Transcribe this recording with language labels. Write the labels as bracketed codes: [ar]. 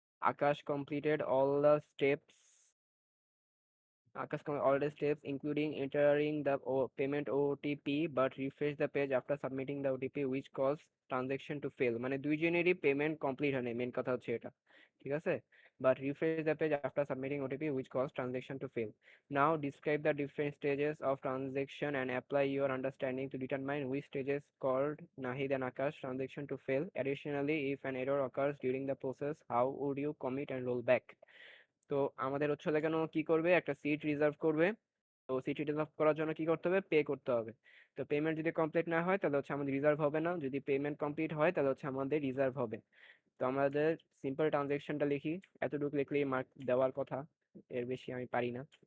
[en] Akash completed all the steps. Akash completed all the steps, including entering the payment OTP, but refreshed the page after submitting the OTP, which caused transaction to fail. [bn] মানে দুইজনেরই payment complete হয় নাই, main কথা হচ্ছে এটা, ঠিক আছে? [en] But refresh the page after submitting OTP, which caused transaction to fail. Now describe the different stages of transaction and apply your understanding to determine which stages called Nahid and Akash transaction to fail. Additionally, if an error occurs during the process, how would you commit and roll back? [bn] তো আমাদের হচ্ছে কেন কি করবে, একটা seat reserve করবে। তো seat reserve করার জন্য কি করতে হবে, পে করতে হবে। তো পেমেন্ট যদি কমপ্লিট না হয় তাহলে হচ্ছে আমাদের রিজার্ভ হবে না, যদি পেমেন্ট কমপ্লিট হয় তাহলে হচ্ছে আমাদের রিজার্ভ হবে। তো আমাদের সিম্পল ট্রানজেকশনটা লিখি, এতটুকু লিখলেই মার্ক দেওয়ার কথা, এর বেশি আমি পারি না।